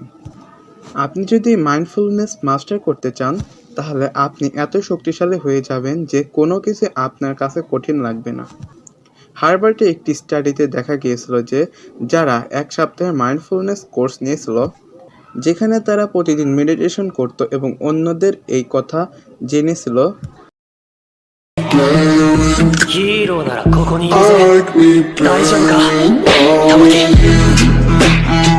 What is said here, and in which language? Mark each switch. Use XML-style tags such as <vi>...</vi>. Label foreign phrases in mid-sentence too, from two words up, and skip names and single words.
<bn>আপনি যদি মাইন্ডফুলনেস মাস্টার করতে চান তাহলে আপনি এত শক্তিশালী হয়ে যাবেন যে কোনো কিছু আপনার কাছে কঠিন লাগবে না। হার্ভার্ডে একটি স্টাডিতে দেখা গিয়েছিল যে যারা 1 সপ্তাহের মাইন্ডফুলনেস কোর্স নিয়েছিল, যেখানে তারা প্রতিদিন মেডিটেশন করত এবং অন্যদের এই কথা জেনেছিল,</bn> <ja>ヒーローならここにいるぜ大丈夫か玉木</ja>